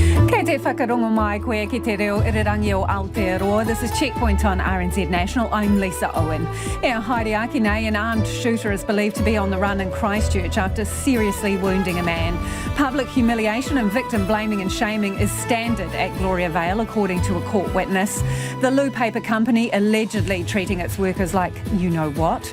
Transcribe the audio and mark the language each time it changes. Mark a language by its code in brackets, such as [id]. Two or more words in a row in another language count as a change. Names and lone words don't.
[mi] Kei te whakarongo mai koe ki te reo irirangi o Aotearoa. [en] This is Checkpoint on RNZ National. I'm Lisa Owen. [mi] Haere Aki nei, [en] an armed shooter is believed to be on the run in Christchurch after seriously wounding a man. Public humiliation and victim blaming and shaming is standard at Gloriavale, according to a court witness. The loo paper company allegedly treating its workers like you-know-what.